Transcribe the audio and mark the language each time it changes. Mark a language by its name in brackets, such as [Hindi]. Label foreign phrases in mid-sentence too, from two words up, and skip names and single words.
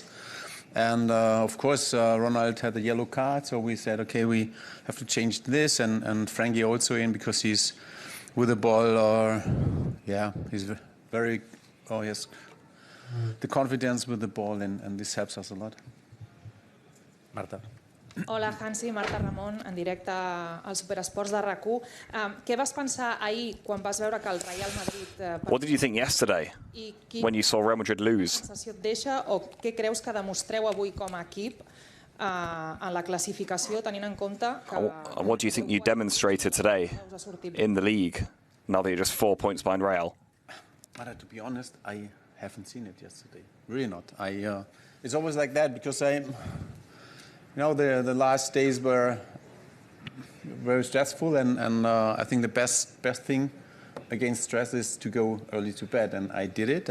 [English] And of course, Ronald had a yellow card, so we said, okay, we have to change this. And Frenkie also in because he's with the ball. Yeah, he's very. Oh yes, the confidence with the ball, and this helps us a lot. Marta. [Catalan] Hola, Hansi, Marta Ramon, en directe al Superesports de RAC1. Què vas pensar ahir quan vas veure que el Real Madrid... [English] What did you think yesterday when you saw Real Madrid lose? [Catalan] Quina sensació et deixa o què creus que demostreu avui com a equip en la classificació, tenint en compte que... [English] And what do you think you demonstrated today in the league, now that you're just 4 points behind Real? Marta, to be honest, I haven't seen it yesterday. Really not. It's always like that because you know, the last days were very stressful, and I think the best thing against stress is to go early to bed, and I did it.